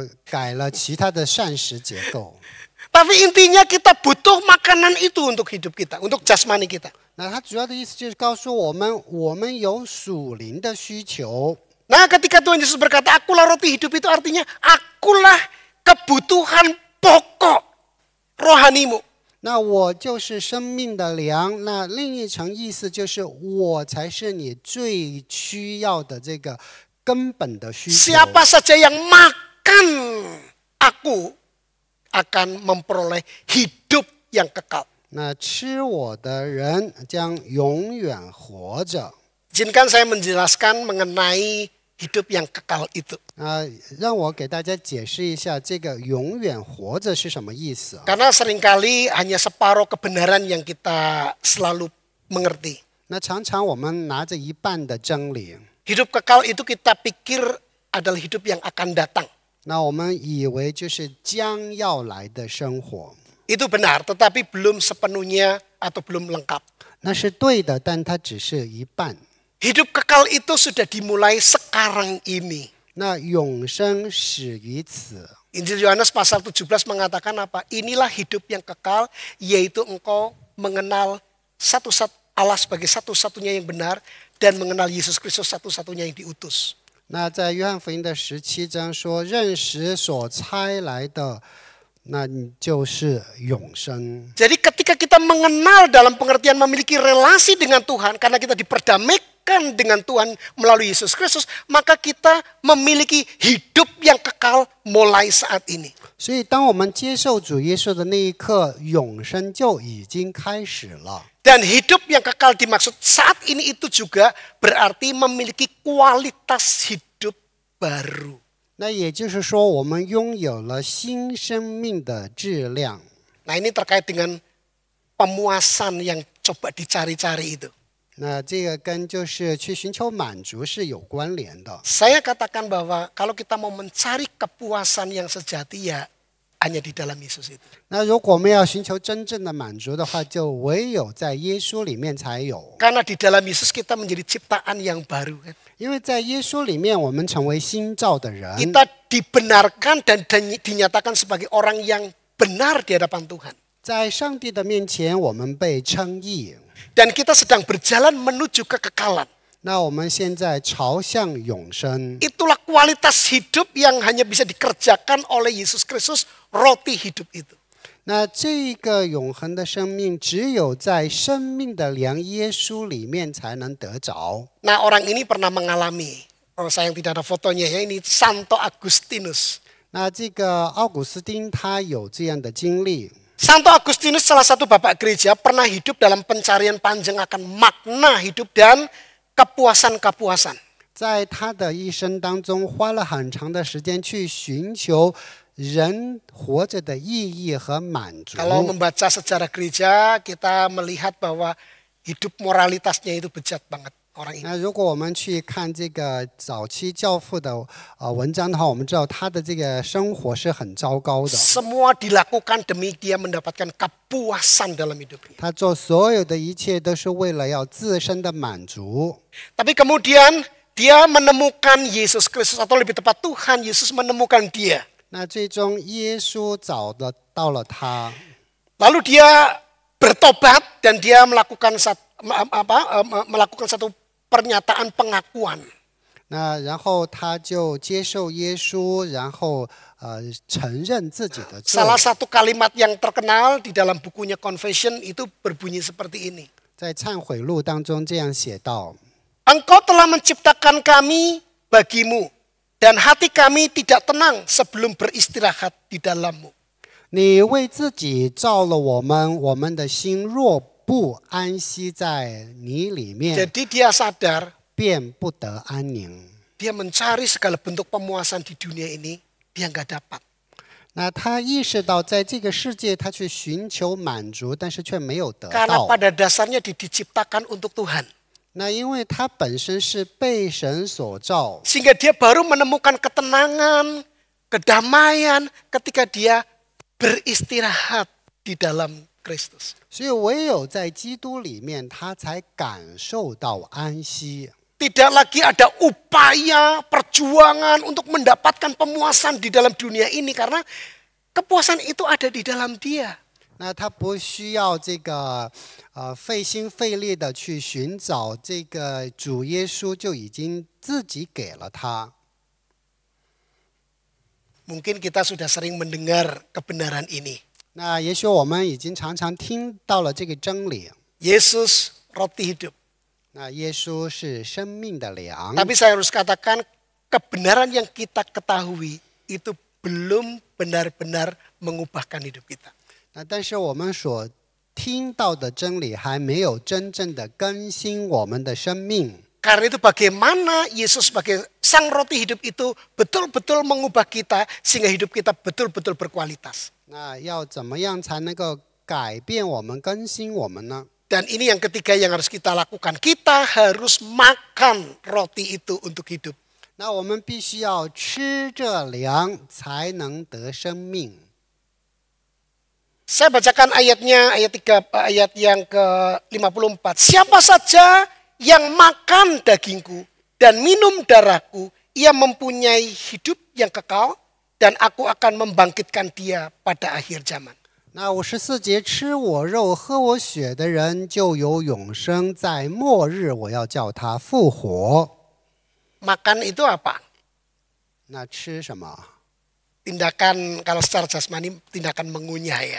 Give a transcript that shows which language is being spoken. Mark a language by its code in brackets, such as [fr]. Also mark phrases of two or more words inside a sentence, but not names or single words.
[zh] 改了其他的膳食结构。 [id] Tapi intinya kita butuh makanan itu untuk hidup kita, untuk jasmani kita. [zh] 那他主要的意思就是告诉我们，我们有属灵的需求。 [id] Nah, ketika Tuhan Yesus berkata, akulah roti hidup, itu artinya akulah kebutuhan pokok rohanimu. [zh] 那我就是生命的粮。那另一层意思就是，我才是你最需要的这个根本的需求。 [id] Siapa saja yang makan aku akan memperoleh hidup yang kekal. [zh] 那吃我的人将永远活着。 [id] Izinkan saya menjelaskan mengenai hidup yang kekal itu. [zh] 让我给大家解释一下这个永远活着是什么意思。 [id] Karena seringkali hanya separuh kebenaran yang kita selalu mengerti. [zh] 那常常我们拿着一半的真理， [id] Hidup kekal itu kita pikir adalah hidup yang akan datang. [zh] 那我们以为就是将要来的生活， [id] Itu benar, tetapi belum sepenuhnya atau belum lengkap. [zh] 那是对的，但它只是一半。 [id] Hidup kekal itu sudah dimulai sekarang ini. [zh] 那永生始于此。 [id] Injil Yohanes pasal 17 mengatakan apa? Inilah hidup yang kekal, yaitu engkau mengenal Allah sebagai satu-satunya yang benar dan mengenal Yesus Kristus satu-satunya yang diutus. [zh] 那在约翰福音的17章说，认识所差来的，那你就是永生。 [id] Jadi ketika kita mengenal dalam pengertian memiliki relasi dengan Tuhan, karena kita diperdamaikan dengan Tuhan melalui Yesus Kristus, maka kita memiliki hidup yang kekal mulai saat ini. [zh] 所以，当我们接受主耶稣的那一刻，永生就已经开始了。 [id] Dan hidup yang kekal dimaksud saat ini itu juga berarti memiliki kualitas hidup baru. [zh] 那也就是说，我们拥有了新生命的质量。 [id] Nah, ini terkait dengan pemuasan yang coba dicari-cari itu. [zh] 那这个跟就是去寻求满足是有关联的。 [id] Saya katakan bahwa kalau kita mau mencari kepuasan yang sejati ya hanya di dalam Yesus itu. [zh] 那如果我们要寻求真正的满足的话，就唯有在耶稣里面才有。 [id] Karena di dalam Yesus kita menjadi ciptaan yang baru. Kan? [zh] 因为在耶稣里面，我们成为新造的人， [id] Kita dibenarkan dan dinyatakan sebagai orang yang benar di hadapan Tuhan. [zh] 在上帝的面前，我们被称义。 [id] Dan kita sedang berjalan menuju kekekalan. [zh] 那我们现在朝向永生， [id] Itulah kualitas hidup yang hanya bisa dikerjakan oleh Yesus Kristus, roti hidup itu. [zh] 那这个永恒的生命，只有在生命的粮耶稣里面才能得着。 [id] Nah, orang ini pernah mengalami, sayang tidak ada fotonya ya, ini Santo Agustinus. [zh] 那这个奥古斯丁他有这样的经历。 [id] Santo Agustinus salah satu bapak gereja pernah hidup dalam pencarian panjang akan makna hidup dan kepuasan-kepuasan. [zh] 在他的一生当中，花了很长的时间去寻求人活着的意义和满足。 [id] Kalau membaca sejarah gereja, kita melihat bahwa hidup moralitasnya itu bejat banget orang ini. [zh] 那如果我们去看这个早期教父的文章的话，我们知道他的这个生活是很糟糕的。 [id] Semua dilakukan demi dia mendapatkan kepuasan dalam hidupnya. [zh] 他做所有的一切都是为了要自身的满足。 [id] Tapi kemudian dia menemukan Yesus Kristus, atau lebih tepat Tuhan Yesus menemukan dia. [zh] 那最终耶稣找得到了他， [id] Lalu dia bertobat dan dia melakukan satu pernyataan pengakuan. [zh] 那然后他就接受耶稣，然后承认自己的罪。 [id] Salah satu kalimat yang terkenal di dalam bukunya Confession itu berbunyi seperti ini. [zh] 在忏悔录当中这样写道： [id] Engkau telah menciptakan kami bagimu, dan hati kami tidak tenang sebelum beristirahat di dalammu. [zh] 你为自己造了我们，我们的心若不安息在你里面， [id] Jadi dia sadar, [zh] 便不得安宁。 [id] dia mencari segala bentuk pemuasan di dunia ini, dia nggak dapat. [zh] 那他意识到，在这个世界，他去寻求满足，但是却没有得 [id] Karena [zh] 到。 [id] pada dasarnya diciptakan untuk Tuhan. [zh] 那因为他本身是被神所造， [id] Sehingga dia baru menemukan ketenangan, kedamaian ketika dia beristirahat di dalam Kristus. [zh] 所以唯有在基督里面，他才感受到安息。 [id] Tidak lagi ada upaya, perjuangan untuk mendapatkan pemuasan di dalam dunia ini. Karena Kepuasan itu ada di dalam dia. [zh] 那他不需要这个费心费力的去寻找这个主耶稣，就已经自己给了他。 [id] Mungkin kita sudah sering mendengar kebenaran ini. [zh] 那也许我们已经常常听到了这个真理。 [id] Yesus roti hidup. [zh] 那耶稣是生命的粮。 [id] Tapi saya harus katakan kebenaran yang kita ketahui itu belum benar-benar mengubahkan hidup kita. [zh] 那但是我们所听到的真理还没有真正的更新我们的生命。 [id] Karena itu bagaimana Yesus sebagai sang roti hidup itu betul-betul mengubah kita sehingga hidup kita betul-betul berkualitas. [zh] 那要怎么样才能够改变我们、更新我们呢？ [id] Dan ini yang ketiga yang harus kita lakukan. Kita harus makan roti itu untuk hidup. [zh] 那我们必须要吃这粮，才能得生命。 [id] Saya bacakan ayatnya, ayat yang ke-54. Siapa saja yang makan dagingku dan minum darahku, ia mempunyai hidup yang kekal dan aku akan membangkitkan dia pada akhir zaman. [zh] 那54节，吃我肉、喝我血的人就有永生，在末日我要叫他复活。 [id] Makan itu apa? [zh] 那吃什么？ [id] Tindakan kalau secara jasmani tindakan mengunyah ya.